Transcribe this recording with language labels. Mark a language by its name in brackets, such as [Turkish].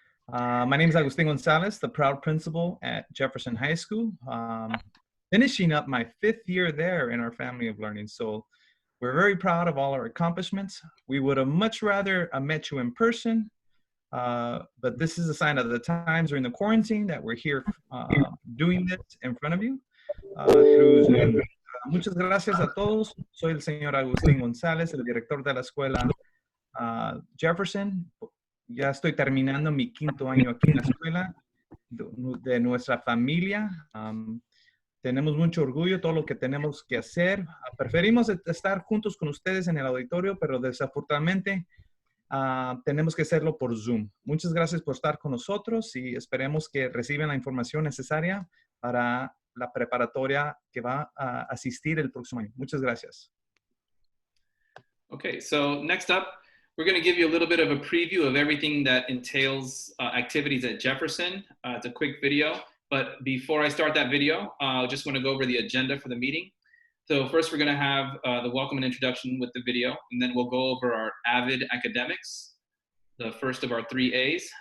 [English] My name is Agustin Gonzalez, the proud principal at Jefferson High School, finishing up my 5th year there in our Family of Learning. So we're very proud of all our accomplishments. We would have much rather met you in person, but this is a sign of the times during the quarantine that we're here doing this in front of you through Zoom. [Spanish] Muchas gracias a todos. Soy el señor Agustín González, el director de la escuela Jefferson. Ya estoy terminando mi 5º año aquí en la escuela de nuestra familia. Tenemos mucho orgullo, todo lo que tenemos que hacer. Preferimos estar juntos con ustedes en el auditorio, pero desafortunadamente tenemos que hacerlo por Zoom. Muchas gracias por estar con nosotros y esperemos que reciban la información necesaria para la preparatoria que va a asistir el próximo año. Muchas gracias. [English] Okay, so next up, we're going to give you a little bit of a preview of everything that entails activities at Jefferson. It's a quick video, but before I start that video, I just want to go over the agenda for the meeting. So first we're going to have the welcome and introduction with the video, and then we'll go over our Avid academics, the first of our 3 A's.